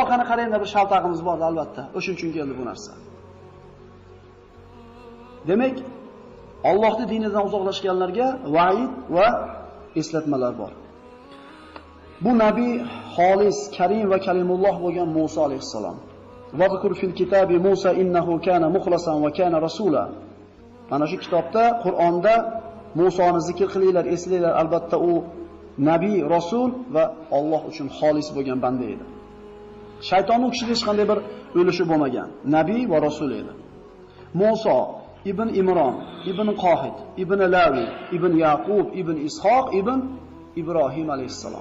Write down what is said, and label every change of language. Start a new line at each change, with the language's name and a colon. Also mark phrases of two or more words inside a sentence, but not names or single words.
Uzbek: Orqani qaranglar, bir shaltag'imiz bor albatta. O'shuning uchun keldi bu narsa. Demak, Allohning dinidan uzoqlashganlarga va'id va eslatmalar bor. Bu nabiy xolis, karim va kalimulloh bo'lgan Musa alayhisalom.
Arabic: واذكر في الكتاب موسى إنه كان مخلصا وكان رسولا.
Uzbek: Mana shu kitobda, Qur'onda Musoni zikr qilinglar, eslanglar, albatta u nabiy, rasul va Alloh uchun xolis bo'lgan banda edi. Shayton u kishida hech qanday bir o'lishi bo'lmagan, nabiy va rasul edi. Musa ibn Imron, ibn Qohid, ibn Lavi, ibn Yaqub, ibn Ishoq, ibn Ibrohim alayhissalom.